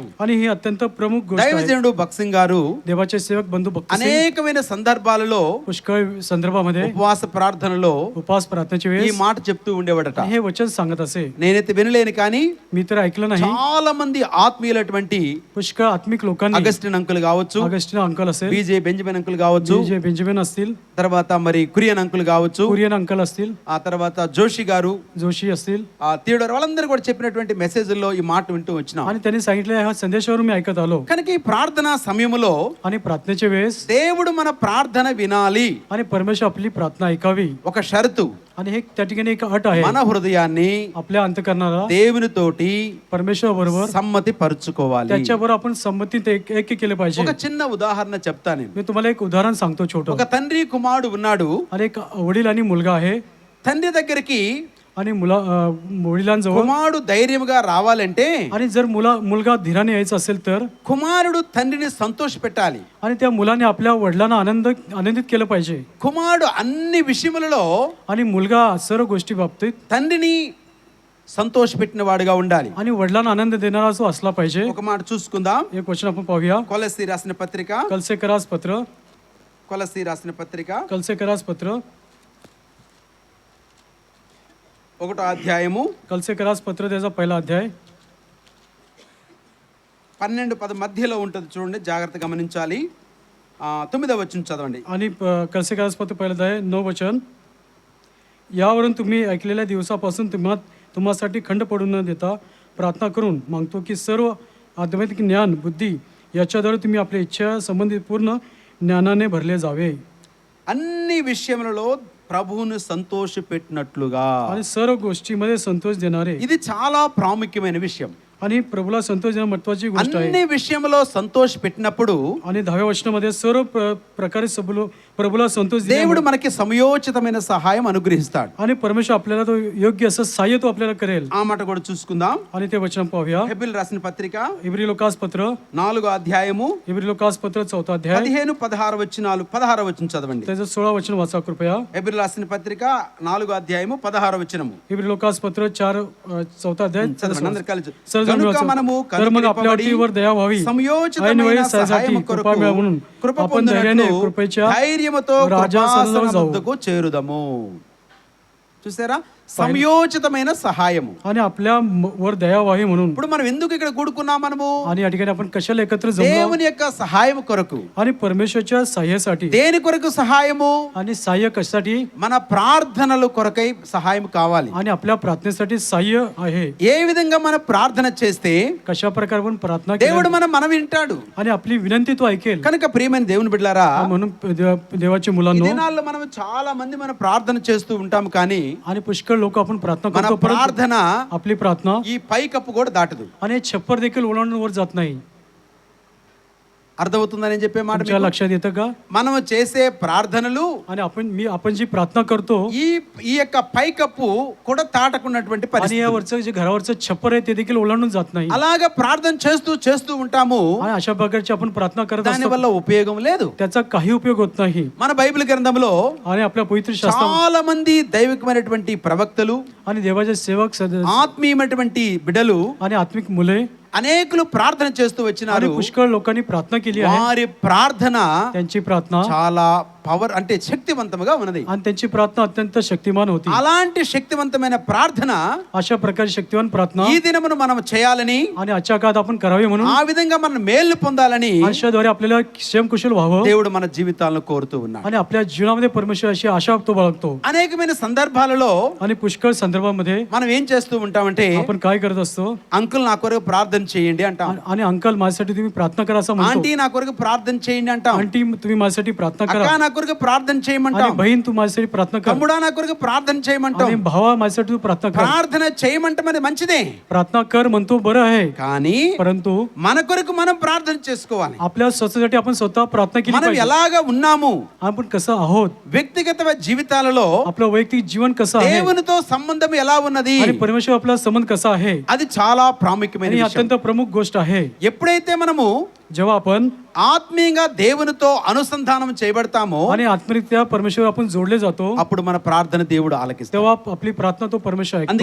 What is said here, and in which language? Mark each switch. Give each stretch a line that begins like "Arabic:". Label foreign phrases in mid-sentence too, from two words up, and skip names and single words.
Marathi: आणि ही अत्यंत प्रमुख गोष्ट आहे.
Telugu: దైవజనుడు భక్సింగ్ గారు
Marathi: देवाचे सेवक बंधू भक्त सिंग
Telugu: అనేకమైన సందర్భాలలో
Marathi: पुष्कळ संदर्भामध्ये
Telugu: ఉపవాస ప్రార్థనలో
Marathi: उपवास प्रार्थनेच्या
Telugu: ఈ
Marathi: वेळेस
Telugu: మాట చెప్తూ ఉండేవాడట.
Marathi: हे वचन सांगत असे.
Telugu: నేనైతే వినలేను కానీ
Marathi: मी तर ऐकलं नाही.
Telugu: చాలా మంది ఆత్మీయులటువంటి
Marathi: पुष्कळ आत्मिक लोकांनी,
Telugu: అగస్టిన్ అంకుల్ కావచ్చు,
Marathi: ऑगस्टिन अंकल असेल,
Telugu: బీజే బెంజమిన్ అంకుల్ కావచ్చు,
Marathi: जे बेंजामिन असतील,
Telugu: తర్వాత మరి కురియన్ అంకుల్ కావచ్చు,
Marathi: कुरियन अंकल असतील,
Telugu: ఆ తర్వాత జోషి గారు,
Marathi: जोशी असतील,
Telugu: ఆ థియోడర్, వాళ్ళందరూ కూడా చెప్పినటువంటి మెసేజ్లో ఈ మాట వింటూ వచ్చినాం.
Marathi: आणि त्यांनी सांगितले ह्या संदेशावरून मी ऐकत आलो.
Telugu: కనుక ఈ ప్రార్థనా సమయంలో
Marathi: आणि प्रार्थनेच्या वेळेस
Telugu: దేవుడు మన ప్రార్థన వినాలి.
Marathi: आणि परमेश्वर आपली प्रार्थना ऐकावी.
Telugu: ఒక షరతు,
Marathi: आणि हे त्या ठिकाणी एक अट आहे,
Telugu: మన హృదయాన్ని
Marathi: आपल्या अंतकरणाला
Telugu: దేవునితోటి
Marathi: परमेश्वर बरोबर
Telugu: సమ్మతి పరుచుకోవాలి.
Marathi: त्याच्याबरोबर आपण संमतीत एक केले पाहिजे.
Telugu: ఒక చిన్న ఉదాహరణ చెప్తాను నేను.
Marathi: मी तुम्हाला एक उदाहरण सांगतो छोटं.
Telugu: ఒక తండ్రి కుమారుడు ఉన్నాడు.
Marathi: आणि एक वडील आणि मुलगा आहे.
Telugu: తండ్రి దగ్గరికి
Marathi: आणि वडिलांजवळ
Telugu: కుమారుడు ధైర్యంగా రావాలంటే
Marathi: आणि जर मुलगा धीराने यायचा असेल तर
Telugu: కుమారుడు తండ్రిని సంతోష పెట్టాలి.
Marathi: आणि त्या मुलाने आपल्या वडिलांना आनंदित केलं पाहिजे.
Telugu: కుమారుడు అన్ని విషయములలో
Marathi: आणि मुलगा सर्व गोष्टी बाबतीत
Telugu: తండ్రిని సంతోష పెట్టిన వాడుగా ఉండాలి.
Marathi: आणि वडिलांना आनंद देणारा असो असला पाहिजे.
Telugu: ఒక మాట చూసుకుందాం.
Marathi: एक वचन आपण पाहूया.
Telugu: కొలస్సీ రాసిన పత్రిక,
Marathi: कलसेकरास पत्र,
Telugu: కొలస్సీ రాసిన పత్రిక
Marathi: कलसेकरास पत्र,
Telugu: 1వ అధ్యాయము
Marathi: कलसेकरास पत्र त्याचा पहिला अध्याय
Telugu: 12-10 మధ్యలో ఉంటుంది, చూడండి, జాగ్రత్త గమనించాలి. 9వ వచనం చదవండి.
Marathi: आणि कलसेकरास पत्र पहिला अध्याय 9 वचन. यावरून तुम्ही ऐकलेल्या दिवसापासून तुम्हासाठी खंड पडू न देता प्रार्थना करून मागतो की सर्व आध्यात्मिक ज्ञान बुद्धी याच्याद्वारे तुम्ही आपल्या इच्छा संबंधित पूर्ण ज्ञानाने भरले जावे.
Telugu: అన్ని విషయములలో ప్రభువును సంతోష పెట్టినట్లుగా.
Marathi: आणि सर्व गोष्टीमध्ये संतोष देणारे.
Telugu: ఇది చాలా ప్రాముఖ్యమైన విషయం.
Marathi: आणि प्रभूला संतोष देणं महत्वाची गोष्ट आहे.
Telugu: అన్ని విషయంలో సంతోష పెట్టినప్పుడు
Marathi: आणि 10व्या वचनामध्ये सर्व प्रकारे प्रभूला संतोष
Telugu: దేవుడు మనకి సమయోచితమైన సహాయం అనుగ్రహిస్తాడు.
Marathi: आणि परमेश्वर आपल्याला तो योग्य असं सहाय्य तो आपल्याला करेल.
Telugu: ఆ మాట కూడా చూసుకుందాం.
Marathi: आणि ते वचन पाहूया.
Telugu: హెబ్రీయులు రాసిన పత్రిక
Marathi: इब्री लोकास पत्र,
Telugu: 4వ అధ్యాయము
Marathi: इब्री लोकास पत्र 4था अध्याय
Telugu: 15-16 వచనాలు. 16వ వచనం చదవండి.
Marathi: त्याचं 16 वचन वाचा कृपया.
Telugu: హెబ్రీయులు రాసిన పత్రిక 4వ అధ్యాయము 16వ వచనము.
Marathi: इब्री लोकास पत्र 4 अध्याय.
Telugu: చదవండి అందరూ కలిసి.
Marathi: सर्वजण
Telugu: కనుక
Marathi: वाचा.
Telugu: మనము
Marathi: तर मग आपल्या अटीवर दया व्हावी, ऐन
Telugu: సమయోచితమైన
Marathi: वेळी
Telugu: సహాయం
Marathi: सहाय्यासाठी
Telugu: కొరకు
Marathi: कृपा मिळावी म्हणून
Telugu: కృప
Marathi: आपण धैर्याने
Telugu: పొందినట్లు
Marathi: कृपेच्या
Telugu: ధైర్యముతో
Marathi: राजा
Telugu: కృపాసనం
Marathi: सन्निधानात जाऊ.
Telugu: వద్దకు చేరుదము. చూసారా, సమయోచితమైన సహాయము.
Marathi: आणि आपल्या वर दया व्हावी म्हणून.
Telugu: ఇప్పుడు మనం ఎందుకు ఇక్కడ కూడుకున్నాం మనము?
Marathi: आणि या ठिकाणी आपण कशाला एकत्र जमलो?
Telugu: దేవుని యొక్క సహాయం కొరకు.
Marathi: आणि परमेश्वरच्या सहाय्यासाठी.
Telugu: దేని కొరకు సహాయము?
Marathi: आणि सहाय्य कशासाठी?
Telugu: మన ప్రార్థనల కొరకై సహాయం కావాలి.
Marathi: आणि आपल्या प्रार्थनेसाठी सहाय्य आहे.
Telugu: ఏ విధంగా మనం ప్రార్థన చేస్తే
Marathi: कशा प्रकारे आपण प्रार्थना
Telugu: దేవుడు
Marathi: केली
Telugu: మనం వింటాడు.
Marathi: आणि आपली विनंती तो ऐकेल.
Telugu: కనుక ప్రియమైన దేవుని బిడ్డలారా,
Marathi: म्हणून देवाची
Telugu: ఈ
Marathi: मुलांनो,
Telugu: దినాల్లో మనం చాలా మంది మనం ప్రార్థన చేస్తూ ఉంటాం కానీ
Marathi: आणि पुष्कळ लोक आपण प्रार्थना
Telugu: మన
Marathi: करतो, परंतु
Telugu: ప్రార్థన
Marathi: आपली प्रार्थना
Telugu: ఈ పైకప్పు కూడా దాటదు.
Marathi: आणि छप्पर देखील ओलांडून वर जात नाही.
Telugu: అర్థమవుతుందని చెప్పే మాట
Marathi: तुमच्या
Telugu: మీకు?
Marathi: लक्षात येतं का?
Telugu: మనము చేసే ప్రార్థనలు
Marathi: आणि आपण जी प्रार्थना करतो
Telugu: ఈ ఈ యొక్క పైకప్పు కూడా తాటకున్నటువంటి
Marathi: आणि
Telugu: పరిస్థితి.
Marathi: यावरचं जे घरावरचं छप्पर आहे ते देखील ओलांडून जात नाही
Telugu: అలాగా ప్రార్థన చేస్తూ ఉంటాము,
Marathi: आणि अशा प्रकारची आपण प्रार्थना करत
Telugu: దాని
Marathi: असतो
Telugu: వల్ల ఉపయోగం లేదు.
Marathi: त्याचा काही उपयोग होत नाही.
Telugu: మన బైబిల్ గ్రంథంలో
Marathi: आणि आपल्या पवित्र शास्त्रात
Telugu: చాలా మంది దైవికమైనటువంటి ప్రవక్తలు,
Marathi: आणि देवाचे सेवक
Telugu: ఆత్మీయమైనటువంటి బిడ్డలు,
Marathi: आणि आत्मिक मुले
Telugu: అనేకులు ప్రార్థన చేస్తూ
Marathi: आणि
Telugu: వచ్చినారు.
Marathi: पुष्कळ लोकांनी प्रार्थना केली आहे.
Telugu: వారి ప్రార్థన
Marathi: त्यांची प्रार्थना
Telugu: చాలా పవర్ అంటే శక్తివంతముగా ఉన్నది.
Marathi: आणि त्यांची प्रार्थना अत्यंत शक्तिमान होती.
Telugu: అలాంటి శక్తివంతమైన ప్రార్థన
Marathi: अशा प्रकारची शक्तिवान प्रार्थना
Telugu: ఈ దినమును మనం చేయాలని,
Marathi: आणि आजच्या काळात आपण करावी म्हणून
Telugu: ఆ విధంగా మనం మేలు పొందాలని
Marathi: आयुष्याद्वारे आपल्याला क्षमकुशल व्हावं
Telugu: దేవుడు మన జీవితాలను కోరుతూ ఉన్నాడు.
Marathi: आणि आपल्या जीवनामध्ये परमेश्वर अशी आशा तो बाळगतो.
Telugu: అనేకమైన సందర్భాలలో
Marathi: आणि पुष्कळ संदर्भामध्ये
Telugu: మనం ఏం చేస్తూ ఉంటామంటే,
Marathi: आपण काय करत असतो,
Telugu: అంకుల్ నా కొరకు ప్రార్థన చేయండి అంటాం,
Marathi: आणि अंकल माझ्यासाठी तुम्ही प्रार्थना करा असं म्हणतो,
Telugu: ఆంటీ నా కొరకు ప్రార్థన చేయండి అంటాం,
Marathi: आंटी तुम्ही माझ्यासाठी प्रार्थना
Telugu: అక్క
Marathi: करा,
Telugu: నా కొరకు ప్రార్థన చేయమంటాం,
Marathi: आणि बहीण तू माझ्यासाठी प्रार्थना कर,
Telugu: తమ్ముడా నా కొరకు ప్రార్థన చేయమంటాం.
Marathi: आणि भावा माझ्यासाठी तू प्रार्थना कर.
Telugu: ప్రార్థన చేయమంటాం అది మంచిదే,
Marathi: प्रार्थना कर म्हणतो बरं आहे,
Telugu: కానీ
Marathi: परंतु
Telugu: మన కొరకు మనం ప్రార్థన చేసుకోవాలి.
Marathi: आपल्या स्वतःसाठी आपण स्वतः प्रार्थना केली
Telugu: మనం
Marathi: पाहिजे.
Telugu: ఎలాగా ఉన్నాము,
Marathi: आपण कसं आहोत,
Telugu: వ్యక్తిగత జీవితాలలో
Marathi: आपलं वैयक्तिक जीवन कसं आहे,
Telugu: దేవునితో సంబంధం ఎలా ఉన్నది,
Marathi: आणि परमेश्वर आपला संबंध कसा आहे,
Telugu: అది చాలా ప్రాముఖ్యమైన
Marathi: आणि
Telugu: విషయం.
Marathi: अत्यंत प्रमुख गोष्ट आहे.
Telugu: ఎప్పుడైతే మనము
Marathi: जेव्हा आपण
Telugu: ఆత్మీయంగా దేవునితో అనుసంధానం చేయబడతామో,
Marathi: आणि आत्मरित्या परमेश्वर आपण जोडले जातो,
Telugu: అప్పుడు మన ప్రార్థన దేవుడు ఆలకిస్తాడు.
Marathi: तेव्हा आपली प्रार्थना तो परमेश्वर ऐकतो.